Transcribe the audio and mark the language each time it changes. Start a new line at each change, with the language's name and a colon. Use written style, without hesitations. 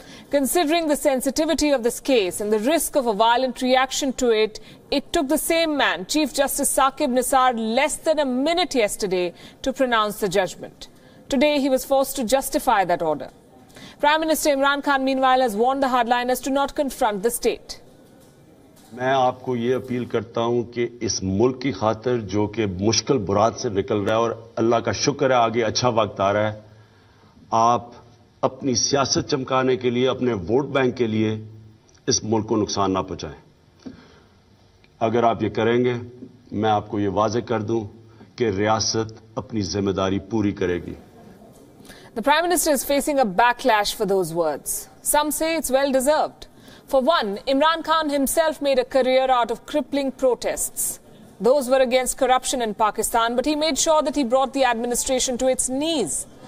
English: Considering the sensitivity of this case and the risk of a violent reaction to it, it took the same man, Chief Justice Saqib Nisar, less than a minute yesterday to pronounce the judgment. Today, he was forced to justify that order. Prime Minister Imran Khan, meanwhile, has warned the hardliners to not confront the state.
Hindi: मैं आपको ये appeal करता हूं कि इस मुल्क की खातिर जो कि मुश्किल बुरात से निकल रहा है और अल्लाह का शुक्र है आगे अच्छा वक्त आ रहा है, आप अपनी सियासत चमकाने के लिए, अपने वोट बैंक के लिए इस मुल्क को नुकसान ना पहुंचाएं। अगर आप ये करेंगे, मैं आपको ये वाज़ेह कर दूं कि रियासत अपनी जिम्मेदारी पूरी करेगी।
English: The Prime Minister is facing a backlash for those words. Some say it's well deserved. For one, Imran Khan himself made a career out of crippling protests. Those were against corruption in Pakistan, but he made sure that he brought the administration to its knees.